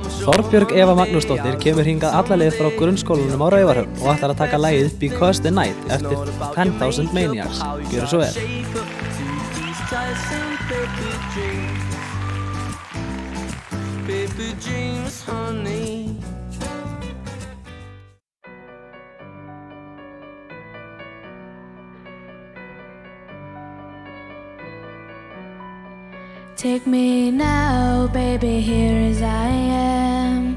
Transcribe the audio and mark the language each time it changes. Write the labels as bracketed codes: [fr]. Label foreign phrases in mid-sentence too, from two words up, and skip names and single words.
[is] Þorbjörg Eva Magnúsdóttir kemur hingað alla leið frá grunnskólanum á Raufarhöfn og ætlar að taka lagið Because the Night eftir 10,000 Maniacs. Gjörðu svo vel. [en] Baby dreams, honey. Take me now, baby, here as I am.